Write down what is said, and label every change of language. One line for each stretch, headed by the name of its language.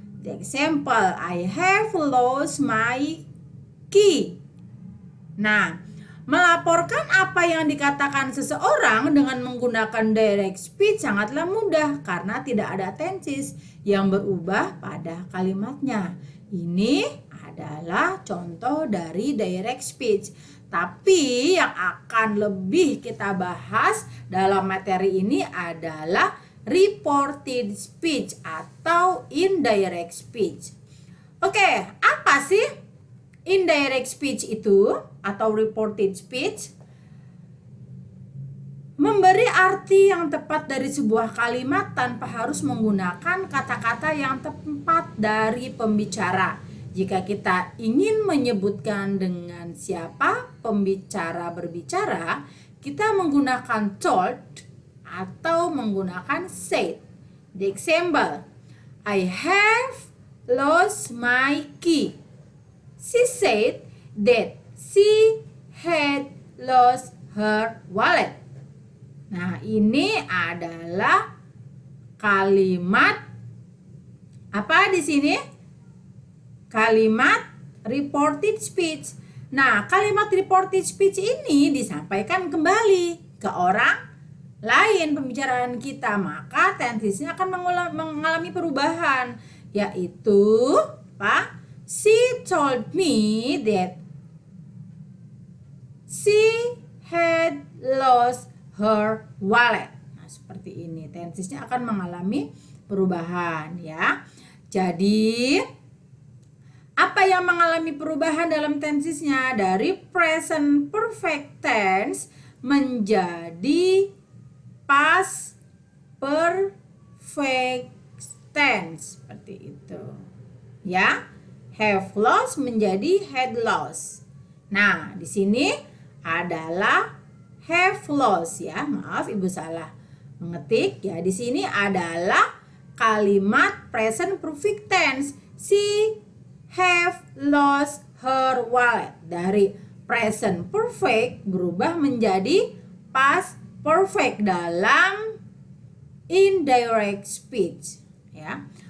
English: The example, I have lost my key.
Indonesian: Nah, melaporkan apa yang dikatakan seseorang dengan menggunakan direct speech sangatlah mudah karena tidak ada tenses yang berubah pada kalimatnya. Ini adalah contoh dari direct speech. Tapi yang akan lebih kita bahas dalam materi ini adalah reported speech atau indirect speech. Oke, apa sih indirect speech itu atau reported speech? Memberi arti yang tepat dari sebuah kalimat tanpa harus menggunakan kata-kata yang tepat dari pembicara. Jika kita ingin menyebutkan dengan siapa pembicara berbicara, kita menggunakan told atau menggunakan said.
English: The example, I have lost my key. She said that she had lost her wallet.
Indonesian: Nah, ini adalah kalimat apa di sini? Kalimat reported speech. Nah, kalimat reported speech ini disampaikan kembali ke orang lain pembicaraan kita, maka tensesnya akan mengalami perubahan, yaitu apa?
English: She told me that she had lost her wallet.
Indonesian: Nah, seperti ini. Tensesnya akan mengalami perubahan ya. Jadi, Apa yang mengalami perubahan dalam tensesnya dari present perfect tense menjadi past perfect tense, seperti itu. Ya, have lost menjadi had lost. Nah, di sini adalah have lost ya. Maaf, Ibu salah mengetik ya. Di sini adalah kalimat present perfect tense.
English: She have lost her wallet.
Indonesian: Dari present perfect berubah menjadi past perfect dalam indirect speech ya.